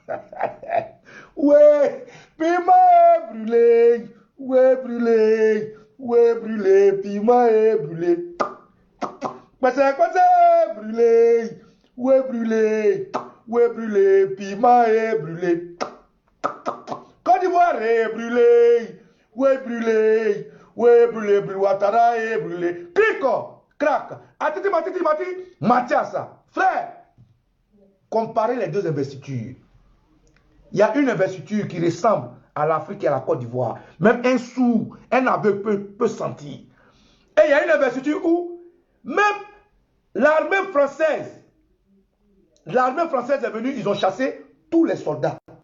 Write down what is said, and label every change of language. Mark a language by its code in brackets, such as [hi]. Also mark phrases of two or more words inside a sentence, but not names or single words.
[fr] Ouais, piment est brûlé, ouais brûlé, ouais brûlé, piment est brûlé. Quoi c'est brûlé, ouais brûlé, ouais brûlé, piment est brûlé. Côte d'Ivoire est brûlé, ouais brûlé, ouais brûlé, Ouattara est brûlé. Clico, crac, atiti mati, Mathiasa. Frère, comparez les deux investitures. Il y a une investiture qui ressemble à l'Afrique et à la Côte d'Ivoire. Même un sourd, un aveugle peut sentir. Et il y a une investiture où même l'armée française est venue, ils ont chassé tous les soldats.